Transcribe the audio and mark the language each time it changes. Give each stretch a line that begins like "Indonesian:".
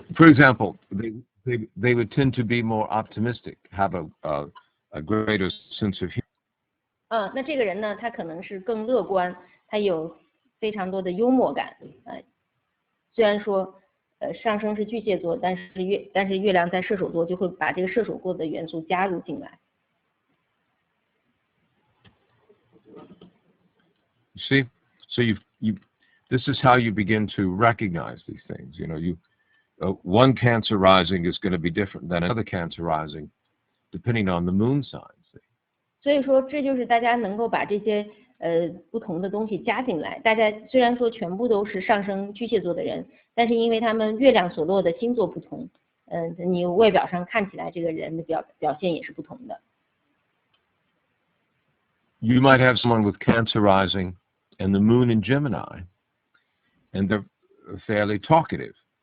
English: For example, they would tend to be more optimistic, have a greater sense of humor.
Chinese: 那这个人呢，他可能是更乐观，他有非常多的幽默感。虽然说上升是巨蟹座，但是月亮在射手座，就会把这个射手座的元素加入进来。
English: See, so this is how you begin to recognize these things. You know, one Cancer rising is going to be different than another Cancer rising, depending on the moon signs.
Chinese: 所以说，这就是大家能够把这些不同的东西加进来。大家虽然说全部都是上升巨蟹座的人，但是因为他们月亮所落的星座不同，你外表上看起来这个人的表现也是不同的。
English: You might have someone with Cancer rising and the moon in Gemini, and they're fairly talkative.